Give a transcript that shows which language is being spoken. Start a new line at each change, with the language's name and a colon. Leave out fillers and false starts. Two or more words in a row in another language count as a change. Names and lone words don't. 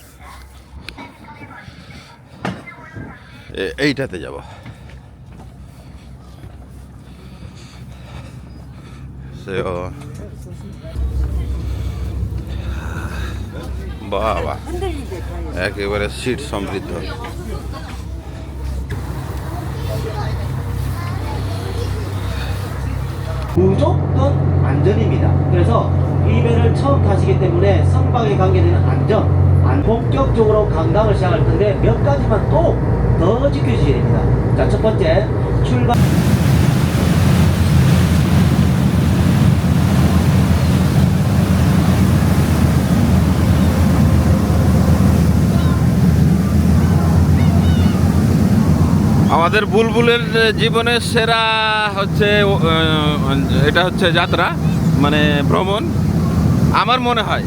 Bangla: এইটাতে যাব। বাবা, একেবারে সিট সমৃদ্ধ।
Korean: 무조건 안전입니다. 그래서 이 배를 처음 타시기 때문에 선박에 관계되는 본격적으로 관광을 시작할 텐데 몇 가지만 또 더 지켜주셔야 됩니다. 자, 첫 번째, 출발.
Bangla: আমাদের বুলবুলের জীবনের সেরা হচ্ছে এটা হচ্ছে যাত্রা, মানে ভ্রমণ আমার মনে হয়।